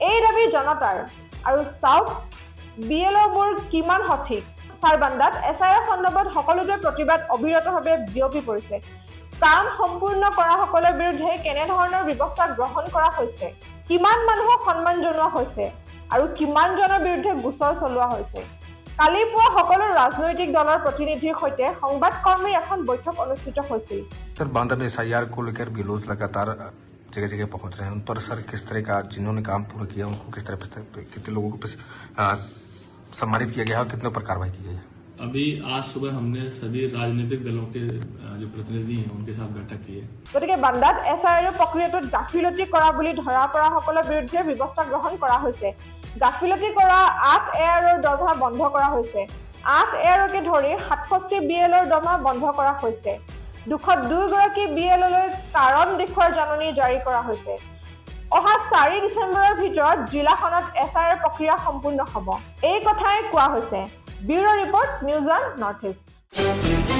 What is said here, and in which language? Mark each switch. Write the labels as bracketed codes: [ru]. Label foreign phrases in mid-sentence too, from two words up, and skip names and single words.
[as] এই দাবী জনতাৰ আৰু চাওক বিএলঅ'বোৰ কিমান সঠিক সাৰবান্দাত এছআইআৰ সন্দৰ্ভত সকলোৰে প্ৰতিবাদ অবিৰতভাৱে বিয়পি পৰিছে কাম সম্পূৰ্ণ কৰা সকলৰ বিৰুদ্ধে কেনে ধৰণৰ ব্যৱস্থা গ্ৰহণ কৰা হৈছে কিমান মানুহক সন্মান জনোৱা হৈছে আৰু কিমান জনৰ বিৰুদ্ধে গোচৰ চলোৱা হৈছে কালি পুৱা সকলো ৰাজনৈতিক দলৰ প্ৰতিনিধিৰ সৈতে সংবাদকৰ্মীৰ এখন বৈঠক অনুষ্ঠিত হৈছিল [hi] सर बांदा में एसआईआर को लेकर विरोध लगातार जगह जगह पहुंच रहे हैं उन पर सर किस तरह का जिन्होंने काम पूरा किया उनको किस तरह कितने लोगों को सम्मानित किया गया और कितने पर कार्रवाई की गई है अभी आज सुबह हमने सभी राजनीतिक दलों के जो प्रतिनिधि हैं उनके साथ बैठक की है [as] গতিকে বান্দাত এছআইআৰ প্ৰক্ৰিয়াটোত গাফিলতি কৰা বুলি ধৰা পৰা সকলৰ বিৰুদ্ধে ব্যৱস্থা গ্ৰহণ কৰা হৈছে গাফিলতি কৰা 8 এয়াৰৰ দৰমহা বন্ধ কৰা হৈছে 8 এয়াৰকে ধৰি 67 বিএলৰ দৰমহা বন্ধ কৰা হৈছে 202 গৰাকী বিএললৈ কাৰণ দেখুৱাৰ জাননী জাৰি কৰা হৈছে অহা 4 ডিসেম্বৰৰ ভিতৰত জিলাখনত এছআইআৰ প্ৰক্ৰিয়া সম্পূৰ্ণ হ'ব এই কথাই কোৱা হৈছে [en] bureau report [as] নিউজ অন নৰ্থ ইষ্ট